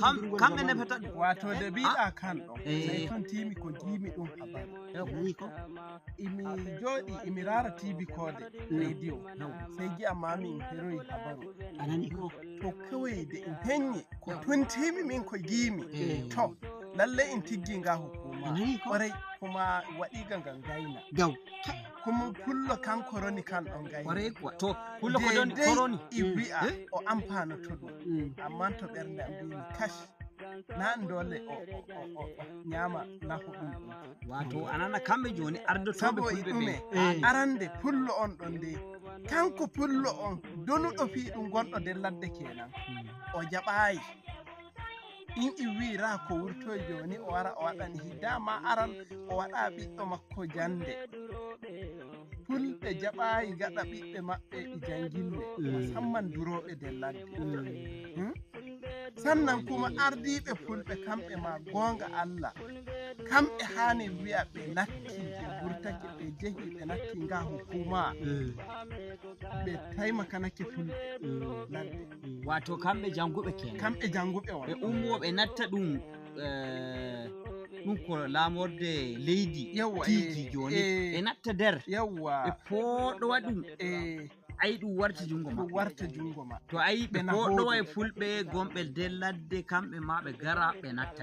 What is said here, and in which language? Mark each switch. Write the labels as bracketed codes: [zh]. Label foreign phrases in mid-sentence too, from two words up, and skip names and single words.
[ff] kamɓe nefata ɗum wato de mbiɗa kan ɗo sai tun timi ko jimi ɗum habaru ko imi jooɗi imi rara tibi kode radio sai gi'a mami in heroyi habaru anani ko [ha] to kawai da [ff] in henyi ko tun timi min ko gimi to lalle in tiggi nga hukuma [ha] kwarai kuma [ff] waɗiga ngan gayna gaw kuma pullo kan koroni kan ɗon gayna [ha] kwarai kuwa [ff] to pullo ko don koroni i wi'a o amfanoto ɗum amma to ɓernde am mbimi kash nan dole o nyama nafu ɗum wato anana kamɓe joni ardotoɓe fulɓe ɗume arande pullo on ɗon nde kanko pullo on donuɗo fi ɗum gonɗo nder ladde kenan o jaɓayi in iwira ko wurtoy joni o wara o waɗani hiddama aran o waɗa ɓiɗɗo makko jande fulɓe jaɓayi gaɗa ɓiɓɓe maɓɓe ɗi jangille musamman duroɓe nder ladde [ha] sannan kuma [ff] ardiɓe fulɓe kamɓe ma gonga Allah kamɓe hani wi'a ɓe natti ɓe wurtake ɓe jehi ɓe natti nga hukuma ɓe taimakanake fulɓe ladde wato kamɓe janguɓe kenan kamɓe janguɓe on ɓe ummoɓe natta ɗum ɗum ko lamorde leydi tigi joni ɓe natta nder ɓe poɗowa ɗum ayi ɗum warta jungo ma to ayi ɓe poɗowa e fulɓe gonɓe nder ladde kamɓe ma ɓe gara ɓe natta